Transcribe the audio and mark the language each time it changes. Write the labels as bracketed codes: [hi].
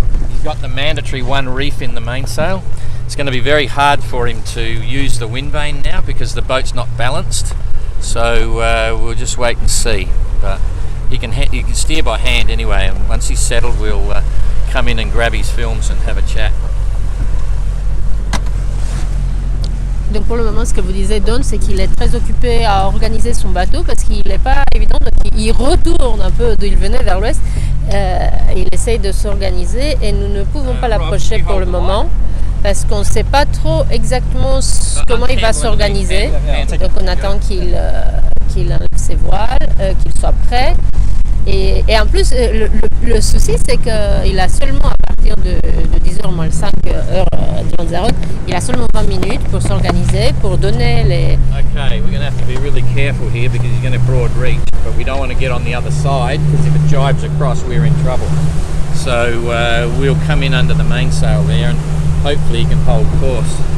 [en] He's got the mandatory one reef in the mainsail. It's going to be very hard for him to use the wind vane now because the boat's not balanced. So we'll just wait and see. But he can steer by hand anyway, and once he's settled, we'll come in and grab his films and have a chat. [fr] Donc pour le moment, ce que vous disiez Don, c'est qu'il est très occupé à organiser son bateau parce qu'il n'est pas évident, donc il retourne un peu d'où il venait vers l'ouest, il essaye de s'organiser et nous ne pouvons pas l'approcher pour le moment parce qu'on ne sait pas trop exactement comment il va s'organiser. Donc on attend qu'il enlève ses voiles, qu'il soit prêt. Et en plus, le souci, c'est qu'il a seulement, à partir de 10h moins le 5 heures de Lanzarote, il a seulement 20 minutes pour s'organiser, pour donner les... [en] Okay, we're going to have to be really careful here because he's going to broad reach, but we don't want to get on the other side because if it jibes across, we're in trouble. So we'll come in under the mainsail there and hopefully he can hold course.